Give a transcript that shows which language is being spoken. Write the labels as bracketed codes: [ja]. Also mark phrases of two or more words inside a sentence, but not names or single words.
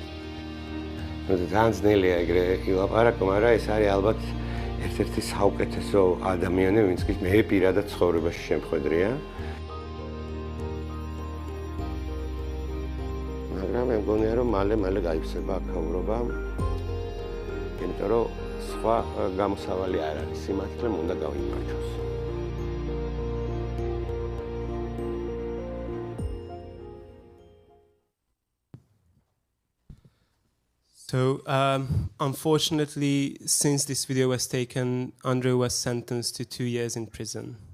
[ka] ძალიან ძნელია ეგრე ილაპარაკო, მაგრამ ეს არის ალბათ ერთ-ერთი საუკეთესო ადამიანი, ვინც კი მე პირადად ცხოვრებაში შემხედრია. მაგრამ მე მგონია, რომ მალე გაიხსება აქაურობა. იმიტომ რომ სხვა გამოსავალი არ არის, სიმართლე უნდა გავიმარჯვოს. [en] So, unfortunately, since this video was taken, Andrew was sentenced to 2 years in prison.